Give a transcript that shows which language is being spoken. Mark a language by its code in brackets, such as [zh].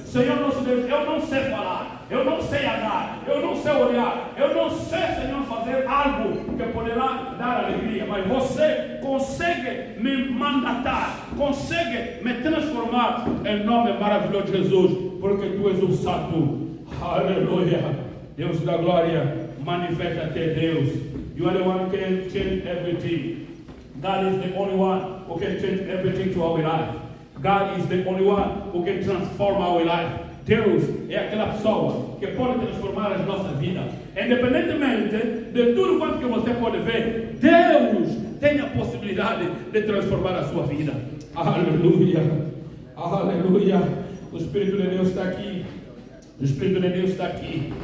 [pt] Senhor nosso Deus, eu não sei falar, eu não sei andar, eu não sei olhar, eu não sei, Senhor, fazer algo que poderá dar alegria, mas você consegue me mandatar, consegue me transformar em nome maravilhoso de Jesus, porque Tu és o Santo. Aleluia. Deus da glória, manifesta-te, Deus. [en] You are the one who can change everything. God is the only one who can change everything to our life. God is the only one who can transform our life. [pt] Deus é aquela pessoa que pode transformar as nossas vidas. Independentemente de tudo quanto que você pode ver, Deus tem a possibilidade de transformar a sua vida. Aleluia. Aleluia. O Espírito de Deus está aqui. O Espírito de Deus está aqui.